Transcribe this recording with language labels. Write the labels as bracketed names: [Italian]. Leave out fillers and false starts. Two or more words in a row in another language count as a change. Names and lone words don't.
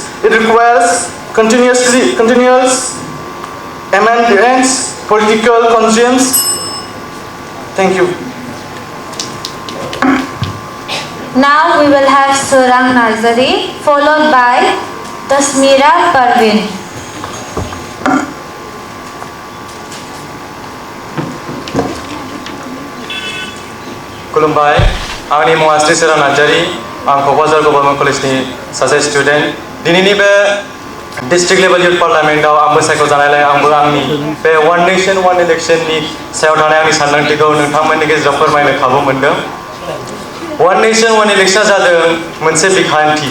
[English] It requires continuous amendments, political conscience. Thank you. Now we will have Jim Narzary, followed by Tasmira Parvin. [Bodo] खुलुमबाय आंनि मुङा Jim Narzary आं क'क्राझार गभर्नमेन्ट कलेजनि सासे स्टुडेन्ट दिनैनि बे [English] district level youth parliament [Bodo] आंबो सायख'जानायलाय आंबो आंनि बे [English] one nation one election [Bodo] सायाव थानाय आंनि सानदांथिखौ नोंथांमोननि गेजेराव फोरमायनो खाबु मोनदों [English] one nation one election [Bodo] जादों मोनसे बिखान्थि